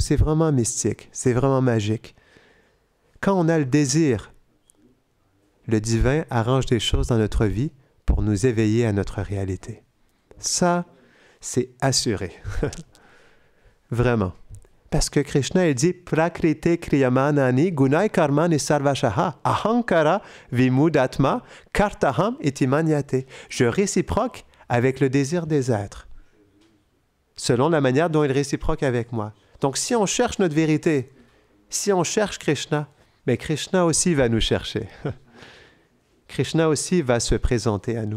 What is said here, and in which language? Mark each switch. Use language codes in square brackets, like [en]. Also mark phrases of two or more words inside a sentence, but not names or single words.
[fr] C'est vraiment mystique, c'est vraiment magique. Quand on a le désir, le divin arrange des choses dans notre vie pour nous éveiller à notre réalité. Ça, c'est assuré. Vraiment. Parce que Krishna, il dit « [sa] प्रकृते क्रियमाणानि गुणै कर्माणि सर्वशः अहंकार विमूढात्मा कर्ताहम् इति मन्यते [fr] » Je réciproque avec le désir des êtres, selon la manière dont ils réciproquent avec moi. Donc, si on cherche notre vérité, si on cherche Krishna, mais Krishna aussi va nous chercher. Krishna aussi va se présenter à nous.